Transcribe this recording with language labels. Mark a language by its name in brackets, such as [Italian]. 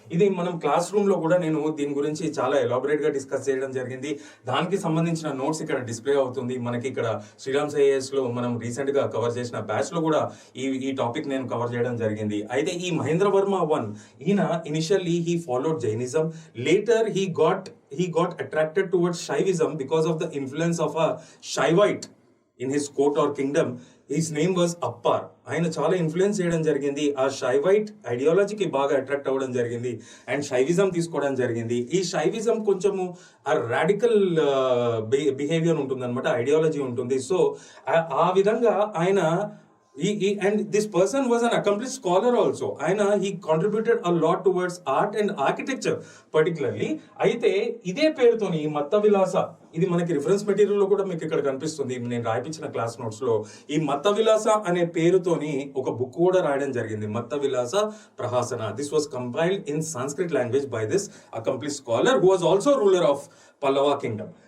[Telugu] ఇది మనం class room లో కూడా నేను దీని గురించి చాలా ఎలాబొరేట్ గా డిస్కస్ చేయడం జరిగింది. దానికి సంబంధించిన నోట్స్ ఇక్కడ డిస్ప్లే అవుతుంది మనకి. ఇక్కడ శ్రీరామ్స్ ఐఏఎస్ లో మనం రీసెంట్ గా కవర్ చేసిన బ్యాచ్ లో కూడా ఈ టాపిక్ నేను కవర్ చేయడం జరిగింది. అయితే ఈ మహేంద్ర వర్మ 1 ఈయన [English] Initially he followed Jainism. Later he got attracted towards Shaivism because of the influence of a Shaivite in his court or kingdom. His name was Appar. [Telugu] ఆయన చాలా ఇన్ఫ్లుయెన్స్ చేయడం జరిగింది. ఆ షైవైట్ ఐడియాలజీకి బాగా అట్రాక్ట్ అవ్వడం జరిగింది అండ్ షైవిజం తీసుకోవడం జరిగింది. ఈ షైవిజం కొంచెము ఆ రాడికల్ బిహేవియర్ ఉంటుంది అనమాట, ఐడియాలజీ ఉంటుంది. సో ఆ విధంగా ఆయన [English] and this person was an accomplished scholar also. he contributed a lot towards art and architecture particularly. [Telugu] అయితే ఇదే పేరుతోని మత్త విలాస, ఇది మనకి రిఫరెన్స్ మెటీరియల్ లో కూడా మీకు ఇక్కడ కనిపిస్తుంది. నేను రాయించిన క్లాస్ నోట్స్ లో ఈ మత్త విలాస అనే పేరుతోని ఒక బుక్ కూడా రాయడం జరిగింది, మత్త విలాస ప్రహాసన. [English] This was compiled in Sanskrit language by this accomplished scholar who was also ruler of Pallava kingdom.